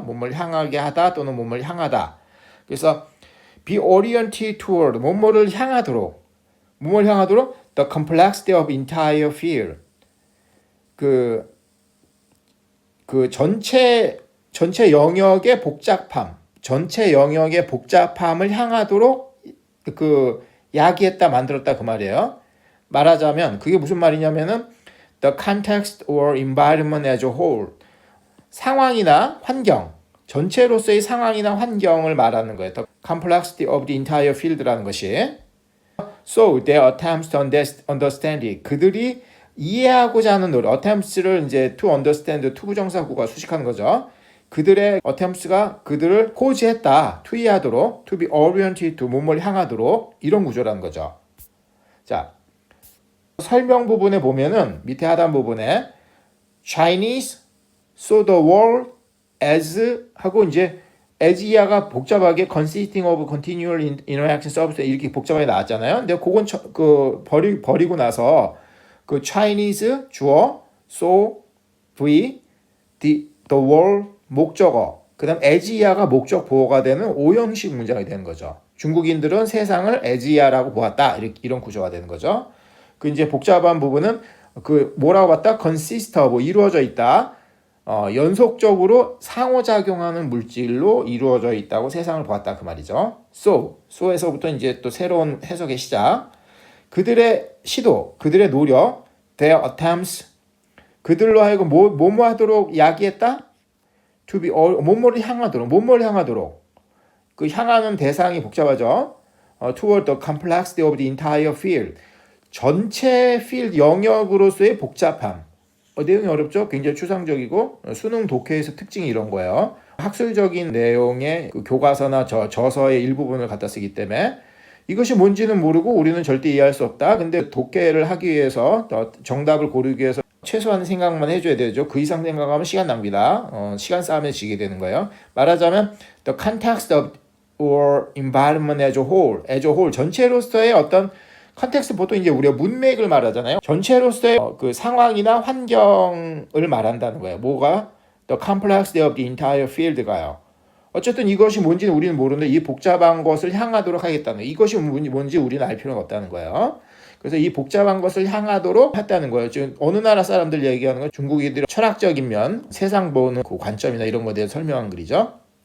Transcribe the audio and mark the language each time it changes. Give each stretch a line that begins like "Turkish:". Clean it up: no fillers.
Korean: 뭐뭐를 향하게 하다 또는 뭐뭐를 향하다. 그래서
English: be oriented toward
Korean: 뭐뭐를 향하도록 뭐뭐를 향하도록
English: the complexity of entire field
Korean: 그 전체 영역의 복잡함 전체 영역의 복잡함을 향하도록 야기했다 만들었다 그 말이에요. 말하자면 그게 무슨 말이냐면은
English: the context or environment as a whole
Korean: 상황이나 환경 전체로서의 상황이나 환경을 말하는 거예요.
English: The complexity of the entire field
Korean: 라는 것이
English: So their attempts to understand it.
Korean: 그들이 이해하고자 하는 노력. attempts를 이제 to understand 투부정사구가 수식하는 거죠. 그들의 attempts가 그들을 호지했다. to 이해하도록.
English: to be oriented to
Korean: 몸을 향하도록. 이런 구조라는 거죠. 자, 설명 부분에 보면은 밑에 하단 부분에
English: Chinese saw the world as
Korean: 하고 이제 as 이하가 복잡하게
English: consisting of continual interaction service
Korean: 이렇게 복잡하게 나왔잖아요. 근데 그건 버리고 나서 그 Chinese 주어 saw v the world 목적어 그다음 as 이하가 목적 보호가 되는 오형식 문장이 되는 거죠. 중국인들은 세상을 as 이하라고 보았다. 이런 구조가 되는 거죠. 그 이제 복잡한 부분은 그 뭐라고 봤다?
English: consist of
Korean: 이루어져 있다. 연속적으로 상호작용하는 물질로 이루어져 있다고 세상을 보았다 그 말이죠. so에서부터 이제 또 새로운 해석의 시작. 그들의 시도, 그들의 노력,
English: their attempts,
Korean: 그들로 하여금 뭐뭐 하도록 야기했다?
English: to be
Korean: 뭐뭐를 향하도록. 그 향하는 대상이 복잡하죠.
English: toward the complexity of the entire field.
Korean: 전체 필드 영역으로서의 복잡함. 내용이 어렵죠? 굉장히 추상적이고 수능 독해에서 특징이 이런 거예요. 학술적인 내용의 그 교과서나 저서의 일부분을 갖다 쓰기 때문에 이것이 뭔지는 모르고 우리는 절대 이해할 수 없다. 근데 독해를 하기 위해서 정답을 고르기 위해서 최소한 생각만 해줘야 되죠. 그 이상 생각하면 시간 낭비다. 시간 싸움에 지게 되는 거예요. 말하자면
English: the context of or environment as a whole
Korean: 전체로서의 어떤 컨텍스트 보통 이제 우리가 문맥을 말하잖아요. 전체로서의 그 상황이나 환경을 말한다는 거예요. 뭐가?
English: The complexity of the entire field가요.
Korean: 어쨌든 이것이 뭔지는 우리는 모르는데 이 복잡한 것을 향하도록 하겠다는 거예요. 이것이 뭔지 우리는 알 필요는 없다는 거예요. 그래서 이 복잡한 것을 향하도록 했다는 거예요. 지금 어느 나라 사람들 얘기하는 건 중국인들의 철학적인 면, 세상 보는 그 관점이나 이런 것에 대해서 설명한 글이죠.